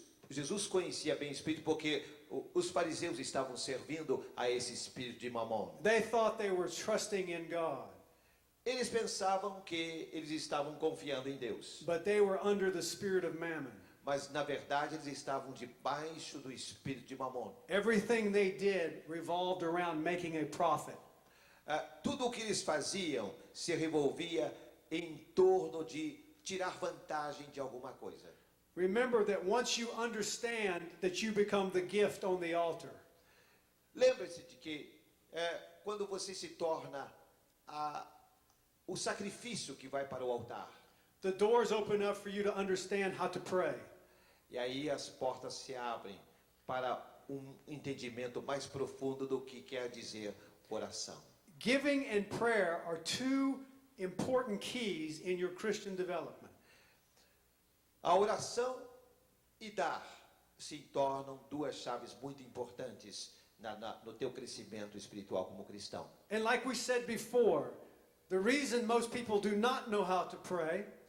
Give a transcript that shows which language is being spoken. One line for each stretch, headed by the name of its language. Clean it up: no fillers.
Portuguese: Jesus conhecia bem o espírito porque os fariseus estavam servindo a esse espírito de Mamon.
English: They thought they were trusting in God.
Portuguese: Eles pensavam que eles estavam confiando em Deus.
English: But they were under the spirit of mammon.
Portuguese: Mas na verdade eles estavam debaixo do espírito de Mamon.
English: Everything they did revolved around making a profit.
Portuguese: Tudo o que eles faziam se revolvia em torno de tirar vantagem de alguma coisa.
English: Remember that once you understand that you become the gift on the altar.
Portuguese: Lembre-se de que quando você se torna o sacrifício que vai para o altar.
English: The doors open up for you to understand how to pray.
Portuguese: E aí as portas se abrem para entendimento mais profundo do que quer dizer oração.
English: Giving and prayer are two important keys in your Christian development.
Portuguese: A oração e dar se tornam duas chaves muito importantes no teu crescimento espiritual como cristão.
English: And like we said before, the reason most people do not know how to pray